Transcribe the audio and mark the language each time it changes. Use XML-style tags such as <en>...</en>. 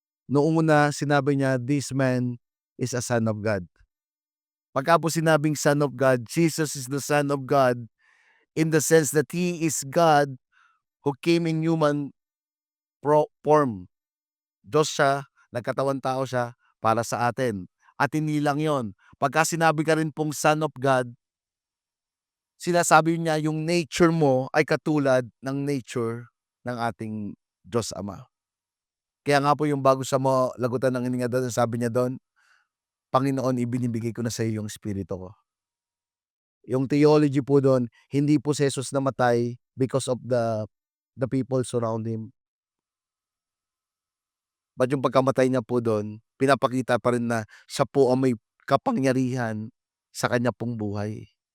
<tl>Noong una, sinabi niya,</tl> <en>this man is a son of God.</en> <tl>Pagka po sinabing</tl> <en>Son of God, Jesus is the Son of God in the sense that He is God who came in human form.</en> <tl>Diyos siya, nagkatawang tao siya para sa atin. At hindi lang yon. Pagka sinabi ka rin pong Son of God, sinasabi niya yung nature mo ay katulad ng nature ng ating Diyos Ama. Kaya nga po yung bago sa mo lagutan ng hininga doon, sabi niya doon, Panginoon, ibinibigay ko na sa iyo yung espiritu ko. Yung theology po dun, hindi po si Jesus namatay</tl> <en>because of the people surround him.</en> <tl>But yung pagkamatay niya po dun, pinapakita pa rin na siya po ang may kapangyarihan sa kanya pong buhay.</tl>